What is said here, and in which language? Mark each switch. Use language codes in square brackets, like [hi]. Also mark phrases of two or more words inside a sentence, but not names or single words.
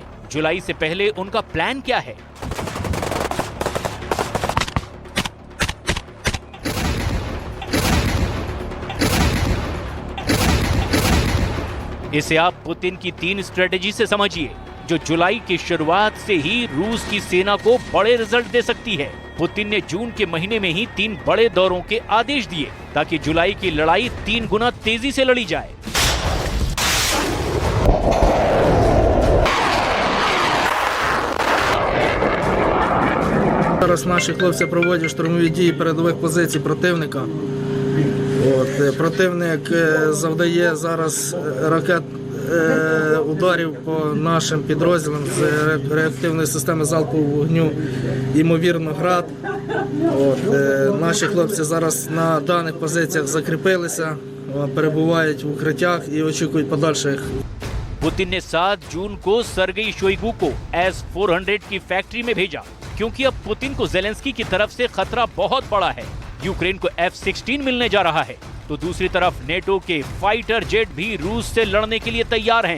[hi] जुलाई से पहले उनका प्लान क्या है? इसे आप पुतिन की 3 स्ट्रेटेजी से समझिए, जो जुलाई की शुरुआत से ही रूस की सेना को बड़े रिजल्ट दे सकती है। पुतिन ने जून के महीने में ही 3 बड़े दौरों के आदेश दिए ताकि जुलाई की लड़ाई 3 गुना तेजी से लड़ी जाए। [uk] Зараз наші хлопці проводять штурмові дії передових позицій противника. Противник завдає зараз ударів по нашим підрозділам з реактивної системи залпового вогню, ймовірно, град. Наші хлопці зараз на даних позиціях закріпилися, перебувають в укриттях і очікують подальших. [hi] पुतिन ने 7 जून को सर्गेई शोइगु को S-400 की फैक्ट्री में भेजा, क्योंकि अब पुतिन को ज़ेलेंस्की की तरफ से खतरा बहुत बड़ा है। यूक्रेन को F-16 मिलने जा रहा है, तो दूसरी तरफ नेटो के [en] fighter jet [hi] भी रूस से लड़ने के लिए तैयार हैं।